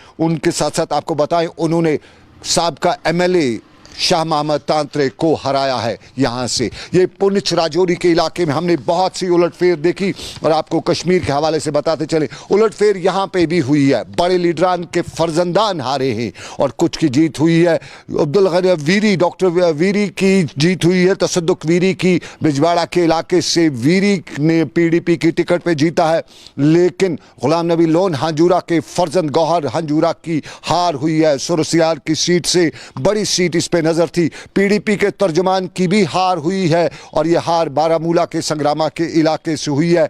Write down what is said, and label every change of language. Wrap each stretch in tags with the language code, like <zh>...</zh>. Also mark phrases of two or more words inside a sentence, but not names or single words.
<ur>ان کے ساتھ ساتھ آپ کو بتائیں انہوں نے سابقہ ایم ایل اے شاہ محمد تانترے کو ہرایا ہے. یہاں سے یہ پونچھ راجوری کے علاقے میں ہم نے بہت سی الٹ پھیر دیکھی اور آپ کو کشمیر کے حوالے سے بتاتے چلے الٹ پھیر یہاں پہ بھی ہوئی ہے. بڑے لیڈران کے فرزندان ہارے ہیں اور کچھ کی جیت ہوئی ہے. عبدل غنی ویری ڈاکٹر ویری کی جیت ہوئی ہے. تصدق ویری کی بجواڑہ کے علاقے سے ویری نے PDP کی ٹکٹ پہ جیتا ہے، لیکن غلام نبی لون ہنجورہ کے فرزند گوہر ہنجورہ کی ہار ہوئی ہے. سرسیار کی سیٹ سے بڑی سیٹ اس پہ نظر تھی۔ PDP کے ترجمان کی بھی ہار ہوئی ہے اور یہ ہار بارہمولہ کے سنگرامہ کے علاقے سے ہوئی ہے.</ur>